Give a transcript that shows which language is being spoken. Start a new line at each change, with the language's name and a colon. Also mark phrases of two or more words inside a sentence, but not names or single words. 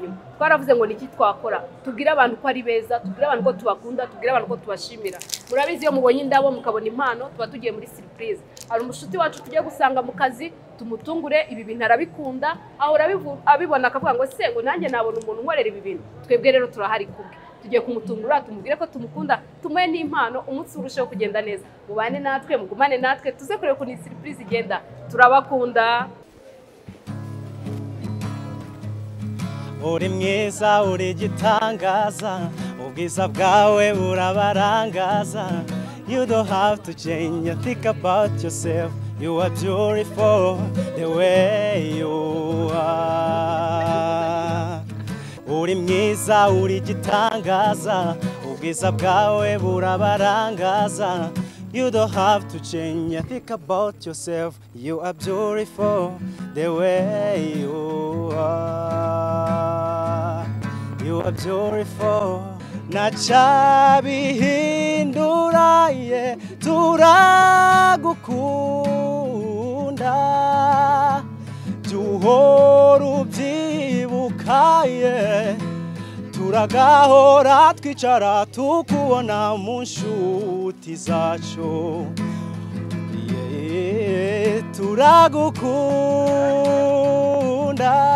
Kinyarwanda: nyuma twaravuze ngo niki twakora tubwira abantu ko ari beza tubwira abantu ko tubakunda tubwira abantu ko tubashimira murabizi iyo mubonye indabo mukabona impano tuba tugiye muri surprise hari umushuti wacu tugiye gusanga mu kazi tumutungure ibi bintu arabikunda ahora abibona akavuga ngo se ngo nanjye nabona umuntu nkorera ibi bintu twebwe rero turahari kubwe tugiye kumutungura tumubwire ko tumukunda tumuhe n'impano umunsi urusheho kugenda neza mubane natwe mugumane natwe tuze kureba ko ni surprise igenda turabakunda uri mwiza uri gitangaza ubwiza bwawe burabarangaza
English: you don't have to change think about yourself you are beautiful the way you are
Kinyarwanda: uri mwiza uri gitangaza ubwiza bwawe burabarangaza
English: you don't have to change think about yourself you are beautiful the way you are beautiful
Kinyarwanda: nachabihindura ye turagukunda duhora ubyibukaye turagahora twicara tukubona mu nshuti zacu turagukunda